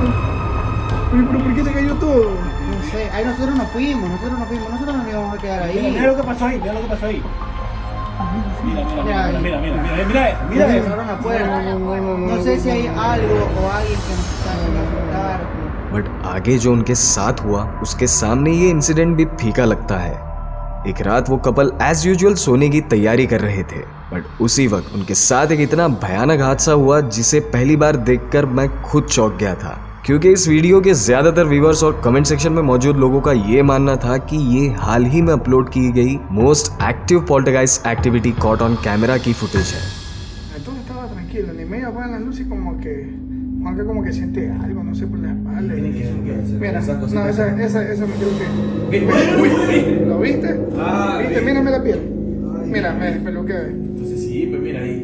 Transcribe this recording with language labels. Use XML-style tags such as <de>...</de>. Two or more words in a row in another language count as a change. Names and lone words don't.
<es>Uy, pero ¿por qué se cayó todo? No sé, ahí nosotros nos fuimos, nosotros no íbamos a quedar ahí. Mira lo que pasó ahí, mira lo que pasó ahí. Mira eso. Cerraron la puerta. No sé si hay algo o alguien que nos está haciendo asustar.</es> <hi>बट आगे जो उनके साथ हुआ उसके सामने ये इंसिडेंट भी फीका लगता है। एक रात वो कपल</hi> <en>as usual</en> <hi>सोने की तैयारी कर रहे थे, बट उसी वक्त उनके साथ एक इतना भयानक हादसा हुआ जिसे पहली बार देखकर मैं खुद चौंक गया था, क्योंकि इस वीडियो के ज्यादातर व्यूअर्स और</hi> <en>comment section</en> <hi>में मौजूद लोगों का ये मानना था कि ये हाल ही में अपलोड की गई</hi> <en>most active poltergeist activity caught on camera</en> <hi>की फुटेज है।</hi> <es>Entonces estaba tranquilo, ni medio apagan las luces como que Juanca como que siente algo, no sé, por la espalda. Mira, no, esa me creo que... Uy, ¿lo viste? ¿Viste? Mírame la piel. Mira, me despeluqué. Entonces sí, pues mira ahí.</es>